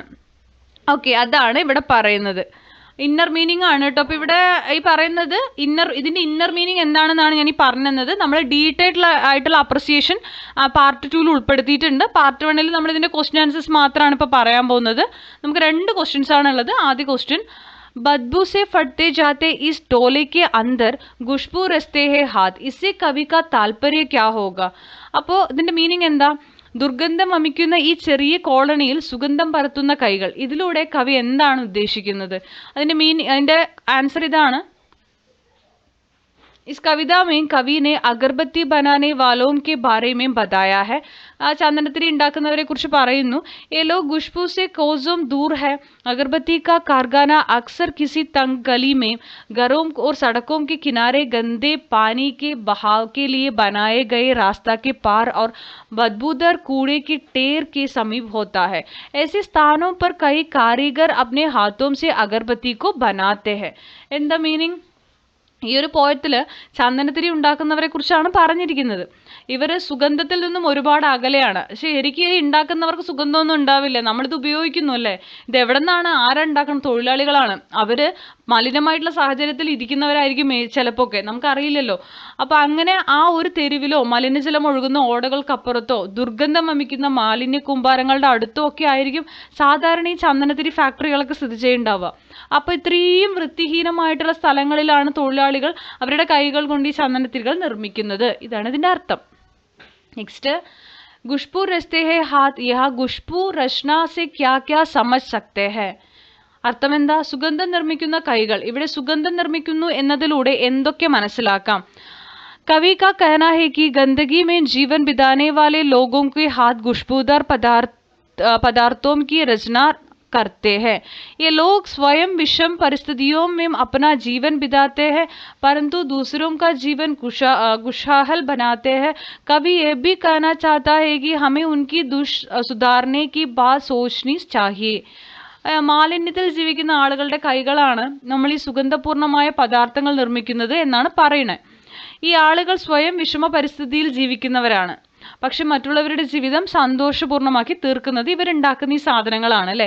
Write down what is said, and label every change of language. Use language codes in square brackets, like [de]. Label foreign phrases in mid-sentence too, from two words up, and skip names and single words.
[ml] ഓക്കെ, അതാണ് ഇവിടെ പറയുന്നത്. [en] inner meaning [ml] ആണ് കേട്ടോ. അപ്പൊ ഇവിടെ ഈ പറയുന്നത് ഇതിന്റെ [en] inner meaning [ml] എന്താണെന്നാണ് ഞാൻ ഈ പറഞ്ഞത്. നമ്മൾ ഡീറ്റെയിൽ ആയിട്ടുള്ള [en] appreciation part [ml] 2 ഉൾപ്പെടുത്തിയിട്ടുണ്ട്. പാർട്ട് 1 നമ്മൾ ഇതിന്റെ [en] question answers [ml] മാത്രമാണ് ഇപ്പൊ പറയാൻ പോകുന്നത്. നമുക്ക് 2 ക്വസ്റ്റ്യൻസ് ആണുള്ളത്. ആദ്യ ക്വസ്റ്റ്യൻ, [hi] बदबू से फटते जाते इस टोले के अंदर खुशबू रचते हैं हाथ, इससे कवि का तात्पर्य क्या होगा? [ml] അപ്പോൾ ഇതിന്റെ മീനിങ് എന്താ? ദുർഗന്ധം വമിക്കുന്ന ഈ ചെറിയ കോളനിയിൽ സുഗന്ധം പരത്തുന്ന കൈകൾ, ഇതിലൂടെ കവി എന്താണ് ഉദ്ദേശിക്കുന്നത്? അതിന്റെ ആൻസർ ഇതാണ്. [hi] इस कविता में कवि ने अगरबत्ती बनाने वालों के बारे में बताया है. [ml] ചന്ദനത്തിരി ഉണ്ടാക്കുന്നവരെ കുറിച്ച് പറയുന്നു. [hi] ये लोग खुशबू से कोसों दूर है. अगरबत्ती का कारखाना अक्सर किसी तंग गली में, घरों और सड़कों के किनारे गंदे पानी के बहाव के लिए बनाए गए रास्ता के पार और बदबूदार कूड़े के ढेर के समीप होता है. ऐसे स्थानों पर कई कारीगर अपने हाथों से अगरबत्ती को बनाते हैं. [ml] എന്താ മീനിങ്? ഈ ഒരു പോയത്തില് ചന്ദനത്തിരി ഉണ്ടാക്കുന്നവരെ കുറിച്ചാണ് പറഞ്ഞിരിക്കുന്നത്. ഇവര് സുഗന്ധത്തിൽ നിന്നും ഒരുപാട് അകലെയാണ്. ശരിക്കും ഇത് ഉണ്ടാക്കുന്നവർക്ക് സുഗന്ധമൊന്നും ഉണ്ടാവില്ല, നമ്മളിത് ഉപയോഗിക്കുന്നു അല്ലേ. ഇത് എവിടെ നിന്നാണ്, ആരാ ഉണ്ടാക്കുന്നത്? തൊഴിലാളികളാണ്. അവര് മലിനമായിട്ടുള്ള സാഹചര്യത്തിൽ ഇരിക്കുന്നവരായിരിക്കും ചിലപ്പോ ഒക്കെ, നമുക്കറിയില്ലല്ലോ. അപ്പൊ അങ്ങനെ ആ ഒരു തെരുവിലോ മലിനജലം ഒഴുകുന്ന ഓടകൾക്കപ്പുറത്തോ ദുർഗന്ധം വമിക്കുന്ന മാലിന്യ കൂമ്പാരങ്ങളുടെ അടുത്തോ ഒക്കെ ആയിരിക്കും സാധാരണ ഈ ചന്ദനത്തിരി ഫാക്ടറികളൊക്കെ സ്ഥിതി ചെയ്യുന്നുണ്ടാവുക. അപ്പൊ ഇത്രയും വൃത്തിഹീനമായിട്ടുള്ള സ്ഥലങ്ങളിലാണ് തൊഴിലാളികൾ അവരുടെ കൈകൾ കൊണ്ട് ഈ ചന്ദനത്തിരികൾ നിർമ്മിക്കുന്നത്. ഇതാണ് ഇതിന്റെ അർത്ഥം. നെക്സ്റ്റ്, [hi] खुशबू रचते हैं हाथ, यह खुशबू रचना से क्या क्या समझ सकते हैं? [ml] അർത്ഥം എന്താ? സുഗന്ധം നിർമ്മിക്കുന്ന കൈകൾ, ഇവിടെ സുഗന്ധം നിർമ്മിക്കുന്നു എന്നതിലൂടെ എന്തൊക്കെ മനസ്സിലാക്കാം? [hi] कवि का कहना है कि गंदगी में जीवन बिताने वाले लोगों के हाथ खुशबूदार पदार्थों की रचना करते हैं. ये लोग स्वयं विषम परिस्थितियों में अपना जीवन बिताते हैं, परंतु दूसरों का जीवन खुशहाल बनाते हैं. कवि ये भी कहना चाहता है कि हमें उनकी सुधारने की बात सोचनी चाहिए. [ml] മാലിന്യത്തിൽ ജീവിക്കുന്ന ആളുകളുടെ കൈകളാണ് നമ്മൾ ഈ സുഗന്ധപൂർണമായ പദാർത്ഥങ്ങൾ നിർമ്മിക്കുന്നത് എന്നാണ് പറയുന്നത്. ഈ ആളുകൾ സ്വയം വിഷമ പരിസ്ഥിതിയിൽ ജീവിക്കുന്നവരാണ്, പക്ഷെ മറ്റുള്ളവരുടെ ജീവിതം സന്തോഷപൂർണ്ണമാക്കി തീർക്കുന്നത് ഇവരുണ്ടാക്കുന്ന ഈ സാധനങ്ങളാണ് അല്ലേ.